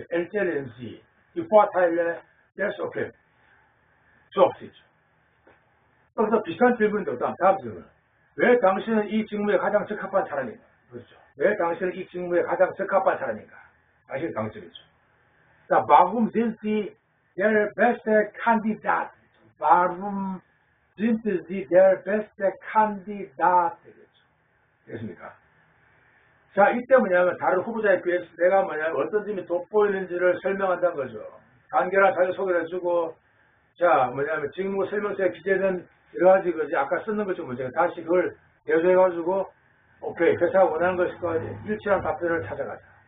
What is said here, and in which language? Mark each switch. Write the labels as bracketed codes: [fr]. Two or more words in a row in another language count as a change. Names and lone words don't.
[ko] LCLNC, 이 포아타일레, that's okay. 수업시죠. 그래서 비슷한 질문인데 다음 질문. 왜 당신은 이 직무에 가장 적합한 사람인가? 그렇죠. 왜 당신은 이 직무에 가장 적합한 사람인가? 당신의 강점이죠. 자, [de] warum sind Sie der beste Kandidat? Warum sind Sie der beste Kandidat? [ko] 됐습니까? 자, 이때 뭐냐면 다른 후보자에 비해서 내가 어떤 점이 돋보이는지를 설명한다는 거죠. 간결한 자기소개를 해주고, 자, 직무 설명서에 기재된 여러 가지 아까 쓰는 것 좀 문제가 다시 그걸 대조해가지고, 회사가 원하는 것과 일치한 답변을 찾아가자.